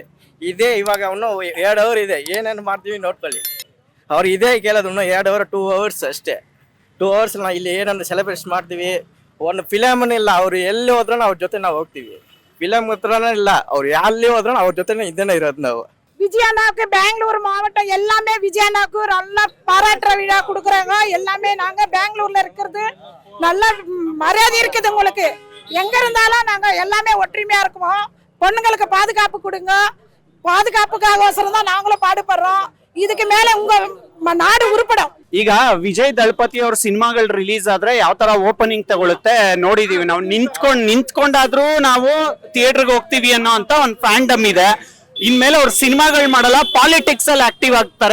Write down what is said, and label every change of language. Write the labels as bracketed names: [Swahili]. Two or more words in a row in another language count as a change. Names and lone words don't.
[Kannada] ಇದೇ ಇವಾಗ ಅವನು 2 ಅವರ್ ಇದೆ, ಏನೇನು ಮಾಡ್ತೀವಿ ನೋಡ್ಕೊಳ್ಳಿ. ಅವ್ರು ಇದೇ ಕೇಳೋದು, 2 ಅವರ್ 2 ಅವರ್ಸ್ ಅಷ್ಟೇ. 2 ಅವರ್ಸ್ ನಾವು ಇಲ್ಲಿ ಏನನ್ನು ಸೆಲೆಬ್ರೇಟ್ ಮಾಡ್ತೀವಿ. ಒಂದು ಫಿಲಮನ್ನು ಇಲ್ಲ, ಅವ್ರು ಎಲ್ಲಿ ಹೋದ್ರೂ ಅವ್ರ ಜೊತೆ ನಾವು ಹೋಗ್ತೀವಿ. ಫಿಲಮ್ ಹತ್ರನೇ ಇಲ್ಲ, ಅವ್ರು ಎಲ್ಲಿ ಹೋದ್ರೂ ಅವ್ರ ಜೊತೆನೇ ಇದ್ದೇನೆ ಇರೋದು ನಾವು. [Tamil] விஜயண்ணாவுக்கு பெங்களூர் மாவட்டம் எல்லாமே விஜயண்ணாவுக்கு நல்லா பாராட்டுற விழா கொடுக்குறாங்க. எல்லாமே நாங்க பெங்களூர்ல இருக்கிறது நல்ல மரியாதை இருக்குது உங்களுக்கு. எங்க இருந்தாலும் நாங்க எல்லாமே ஒற்றுமையா இருக்குவோம். பொண்ணுங்களுக்கு பாதுகாப்பு கொடுங்க. பாதுகாப்புக்காகோசரம் தான் நாங்களும் பாடுபடுறோம். [Kannada] ಇದಕ್ಕೆ ಮೇಲೆ [Tamil] உங்க நாடு உருப்படும். [Kannada] ಈಗ ವಿಜಯ್ ದಳಪತಿ ಅವ್ರ ಸಿನಿಮಾಗಳು ರಿಲೀಸ್ ಆದ್ರೆ ಯಾವ ತರ ಓಪನಿಂಗ್ ತಗೊಳುತ್ತೆ ನೋಡಿದೀವಿ ನಾವು. ನಿಂತ್ಕೊಂಡಾದ್ರೂ ನಾವು ಥಿಯೇಟರ್ಗೆ ಹೋಗ್ತೀವಿ ಅನ್ನೋ ಅಂತ ಒಂದು ಫ್ಯಾಂಡಮ್ ಇದೆ. ಇನ್ಮೇಲೆ ಅವ್ರ ಸಿನಿಮಾಗಳು ಮಾಡಲ್ಲ, ಪಾಲಿಟಿಕ್ಸ್ ಅಲ್ಲಿ ಆಕ್ಟಿವ್ ಆಗ್ತಾರೆ.